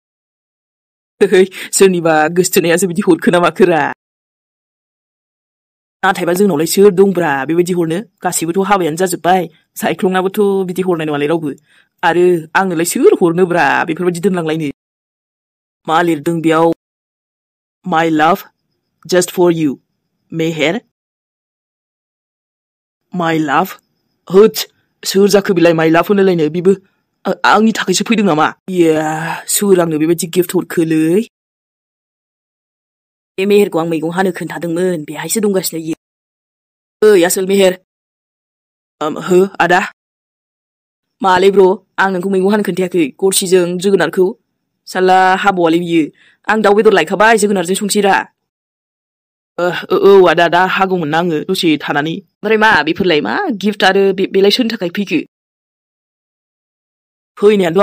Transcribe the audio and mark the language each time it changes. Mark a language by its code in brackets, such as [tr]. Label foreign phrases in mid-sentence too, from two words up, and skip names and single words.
[brx] सोरनिबा गोसथोनायासो बिदि हरखो ना माखोरा नाथायबा जोंनावलाय सोर दंब्रा बेबायदि हरनो गासैबोथ' हाबायानो जाजोब्बाय सायख्लंनाबोथ' बिदि हरनाय नङालै रावबो आरो आंनोलाय सोर हरनोब्रा बेफोरबायदि दोनलांलायनो मा लिरदों बेयाव [en] My love just for you [brx] मेहेर [en] My love [brx] होद सोर जाखो बिलाय [en] My love [brx] होनलायनो बेबो आंनि थाखायसो फैदों नामा इया सोर आंनो बेबायदि गिफ्ट हरखोलै बे मेहेरखौ आं मैगं हानो खोन्थादोंमोन बेहायसो दंगासिनो इयो ओइ आसोल मेहेर हो आदा मालै ब्र आं नोंखौ मैगं हानो खोन्थायाखै गरसिजों जोगोनारखौ साला हाबावालै बियो आं दाउ बेदर लायखाबाय जोगोनारजों संसैरा औ आदा दा हागौमोन ना आङो दसे थानानै ओमफ्राय मा बेफोरलाय मा गिफ्ट आरो बेलाय सोरनि थाखाय फैखो फैनायाथ'